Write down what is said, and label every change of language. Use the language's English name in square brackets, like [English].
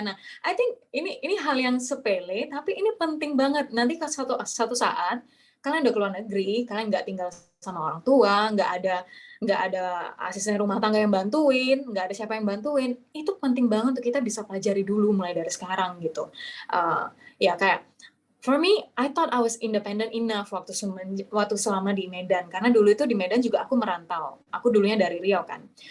[Indonesian] Nah, [English] I think [Indonesian] ini hal yang sepele, tapi ini penting banget. Nanti ke satu saat kalian udah keluar negeri, kalian nggak tinggal sama orang tua, nggak ada asisten rumah tangga yang bantuin, nggak ada siapa yang bantuin. Itu penting banget untuk kita bisa pelajari dulu mulai dari sekarang gitu. Ya kayak [English] for me, I thought I was independent enough [Indonesian] waktu selama di Medan. Karena dulu itu di Medan juga aku merantau. Aku dulunya dari Riau kan.